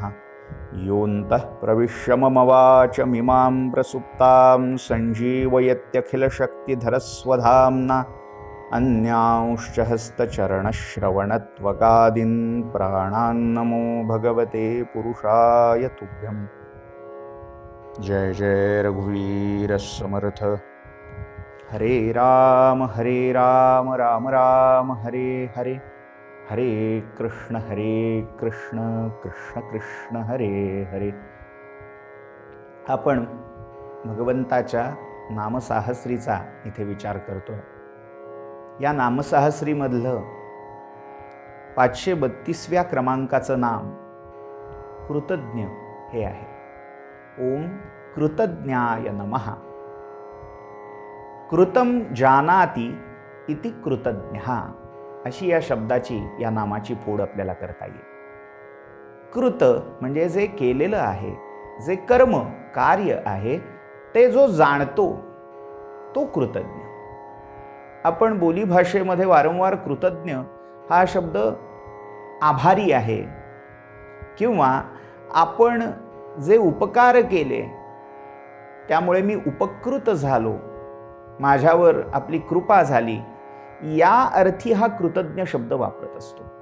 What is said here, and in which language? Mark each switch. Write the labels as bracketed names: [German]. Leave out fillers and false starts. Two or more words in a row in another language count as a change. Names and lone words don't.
[Sanskrit] योऽन्तः प्रविश्य मम वाचमिमां प्रसुप्तां सञ्जीवयत्यखिलशक्तिधरस्वधाम्ना अन्यांश्च हस्तचरणश्रवणत्वगादीन् प्राणान्नमो भगवते पुरुषाय तुभ्यं. [Marathi] जय जय रघुवीर समर्थ. [Sanskrit] हरे राम राम राम हरे हरे, हरे कृष्ण कृष्ण कृष्ण हरे हरे. [Marathi] आपण भगवंताच्या नामसाहस्रीचा इथे विचार करतोय. या नामसाहस्रीमधलं 532व्या क्रमांकाचं नाम कृतज्ञ हे आहे. [Sanskrit] ओम कृतज्ञाय नमः. कृतं जानाति इति कृतज्ञः [Marathi] अशी या शब्दाची, या नामाची फोड आपल्याला करता येईल. कृत म्हणजे जे केलेलं आहे, जे कर्म कार्य आहे ते जो जाणतो तो कृतज्ञ. आपण बोलीभाषेमध्ये वारंवार कृतज्ञ हा शब्द आभारी आहे किंवा आपण जे उपकार केले त्यामुळे मी उपकृत झालो, माझ्यावर आपली कृपा झाली, या अर्थी हा कृतज्ञ शब्द वापरत असतो.